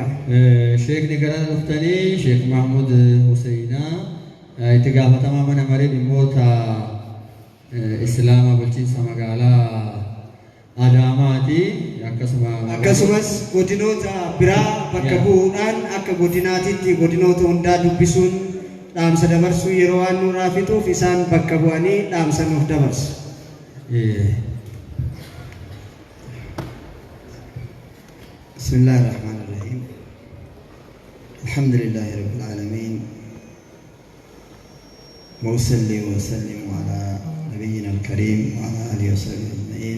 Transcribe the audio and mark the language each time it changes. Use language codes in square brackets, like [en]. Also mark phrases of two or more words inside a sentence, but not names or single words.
[om] Sheekni gara dhuftanii Sheekh Mahamud Husseina itti gaafatamaa mana maree dhimmoota Islaama bulchiinsa magaalaa Adaamaati. Akkasumas godinoota biraa bakka bu'uudhaan akka godinaatitti godinoota hundaa dubbisuun dhaamsa dabarsuu yeroo waan nurraa fixuuf isaan bakka bu'anii dhaamsa nuuf dabarsu. [ar] بسم الله الرحمن الرحيم. الحمد لله رب العالمين. وأصلي وأسلم على نبينا الكريم وعلى آله وصحبه أجمعين.